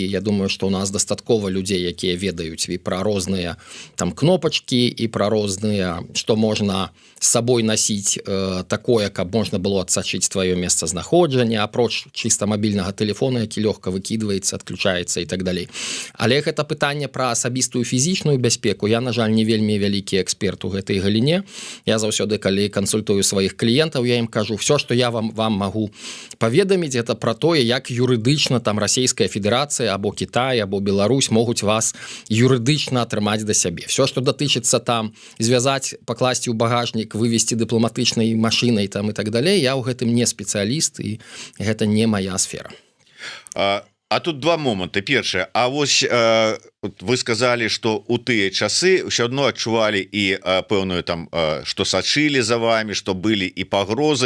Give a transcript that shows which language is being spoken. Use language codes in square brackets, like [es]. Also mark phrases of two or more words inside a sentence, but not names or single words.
[be] Я думаю, што ў нас дастаткова людзей, якія ведаюць і пра розныя там кнопачкі, і пра розныя, што можна з сабой насіць такое, каб можна было адсачыць тваё месцазнаходжанне, апроч чыста мабільнага тэлефона, які лёгка выкідваецца, адключаецца і так далей. Але гэта пытанне пра асабістую фізічную бяспеку. Я, на жаль, не вельмі вялікі эксперт у гэтай галіне. Я заўсёды, калі кансультую сваіх кліентаў, я ім кажу, [ru] все, что я вам могу [be] паведаміць, это про тое, як юрыдычна там Расійская Федерацыя або Кітай або Беларусь могуць вас юрыдычна атрымаць да сябе. [ru] Все, что [be] датычыцца там звязаць, пакласці ў багажнік, вывесці дыпламатычнай машынай там і так далей, я ў гэтым не спецыяліст, і гэта не моя сфера. А тут два моманты. Першае, а вось вы сказалі, што у тыя часы ўсё адно адчувалі і пэўную там, што сачылі за вами, што былі і пагрозы.